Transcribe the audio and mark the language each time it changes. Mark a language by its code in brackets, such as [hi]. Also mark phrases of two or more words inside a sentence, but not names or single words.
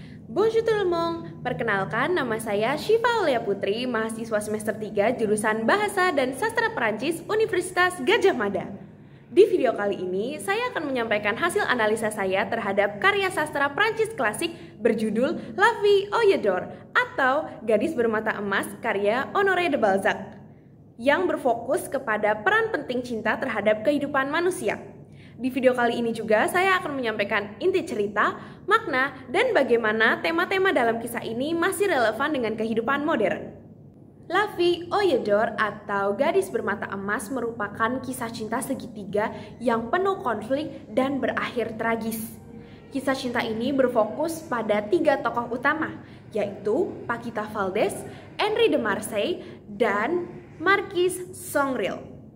[fr] Bonjour tout le monde, [id] perkenalkan nama saya Syifa Aulia Putri, mahasiswa semester 3 jurusan Bahasa dan Sastra Perancis Universitas Gadjah Mada. Di video kali ini, saya akan menyampaikan hasil analisa saya terhadap karya sastra Prancis klasik berjudul La Vie aux Yeux d'Or atau Gadis Bermata Emas karya Honoré de Balzac yang berfokus kepada peran penting cinta terhadap kehidupan manusia. Di video kali ini juga saya akan menyampaikan inti cerita, makna, dan bagaimana tema-tema dalam kisah ini masih relevan dengan kehidupan modern. La Vie aux Yeux d'Or atau Gadis Bermata Emas merupakan kisah cinta segitiga yang penuh konflik dan berakhir tragis. Kisah cinta ini berfokus pada 3 tokoh utama, yaitu Paquita Valdés, Henri de Marsay, dan Marquis Songrel.